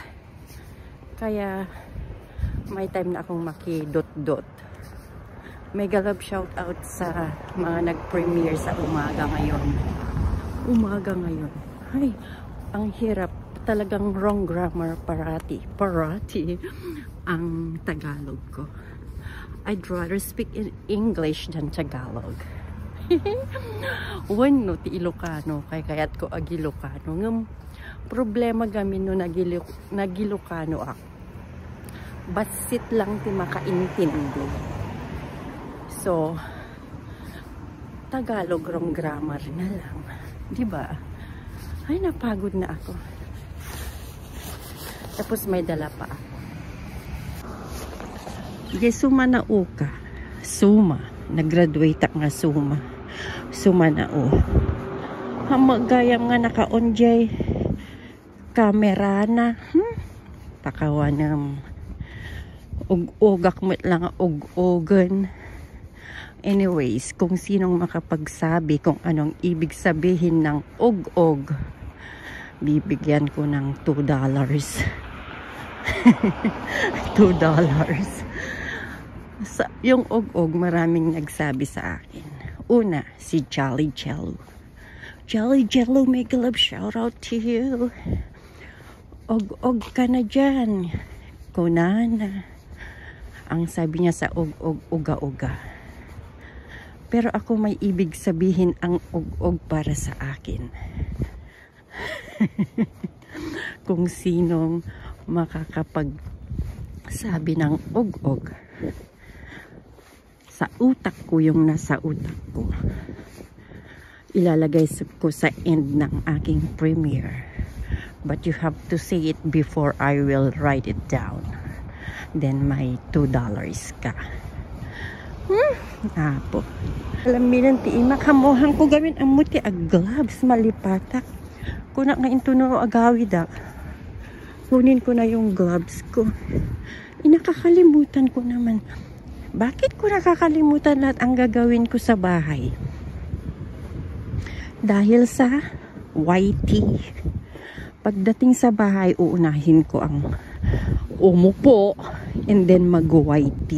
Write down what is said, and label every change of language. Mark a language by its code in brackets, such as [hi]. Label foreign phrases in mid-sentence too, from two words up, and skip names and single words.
[tl] Kaya may time na akong makidot-dot. [en] Mega love shout out [tl] sa mga nag-premiere sa umaga ngayon. Ay, ang hirap. Talagang [en] wrong grammar [tl] parati ang Tagalog ko. [en] I'd rather speak in English than Tagalog. [ilo] Wano ti Ilocano kay kayat ko ag Ilocano. Ngam problema gamin no nagilocano ako. Basit lang ti makaintindi. [tl] So Tagalog [en] wrong grammar [tl] na lang. Di ba? Ay, napagod na ako. Tapos may dala pa ako. [ilo] Suma na uka. Suma. Nag-graduate nga suma. Suma na o. Hamagayam nga naka-on jay. Kamera na. Pakawanam. Ug-ugak mo't lang ug-ugan. [tl] Anyways, kung sinong makapagsabi kung anong ibig sabihin ng ug-ug, bibigyan ko ng $2. $2. Yung ug-ug, maraming nagsabi sa akin. Una, si Jolly Jello. [en] Jolly Jello, make a love shout out to you. [tl] Ug-ug ka na dyan. [ilo] Kunana. [tl] Ang sabi niya sa ug-ug, uga-uga. Pero ako may ibig sabihin ang ug-ug para sa akin. Kung sinong makakapagsabi ng ug-ug, sa utak ko yung nasa utak ko, ilalagay ko sa end ng aking premiere. [en] But you have to say it before I will write it down. [tl] Then may $2 ka. Apo. [ilo] Alam mo lang ti makamuhang ko gawin ang muti ag gloves malipatak. Kuna nga intunuro agawid [tl] kunin ko na yung gloves ko. Nakakalimutan ko naman. Bakit ko nakakalimutan lahat ang gagawin ko sa bahay? Dahil sa whitey. Pagdating sa bahay, uunahin ko ang umupo and then mag-whitey.